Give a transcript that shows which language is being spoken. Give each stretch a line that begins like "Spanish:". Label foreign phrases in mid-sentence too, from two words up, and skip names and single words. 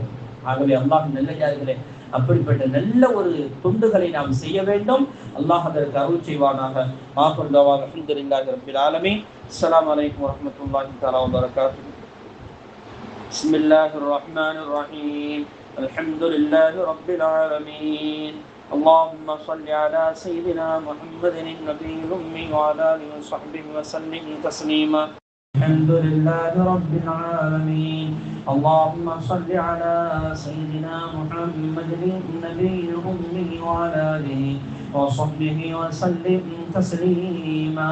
Tamil: ஆகவே அல்லாஹ் நல்லடியார்களே, அப்படிப்பட்ட நல்ல ஒரு தொண்டுகளை நாம் செய்ய வேண்டும். அல்லாஹ் அதற்கு அருள் செய்வானாக.
Arabic: آخر دعوانا الحمد لله رب العالمين السلام عليكم ورحمة الله تعالى وبركاته. بسم الله الرحمن الرحيم الحمد لله رب العالمين. اللهم صل على سيدنا محمد النبي الأمي وعلى آله وصحبه وسلم تسليما. الحمد لله رب العالمين. اللهم صل على سيدنا محمد النبي الأمي وعلى آله وصحبه وسلم تسليما.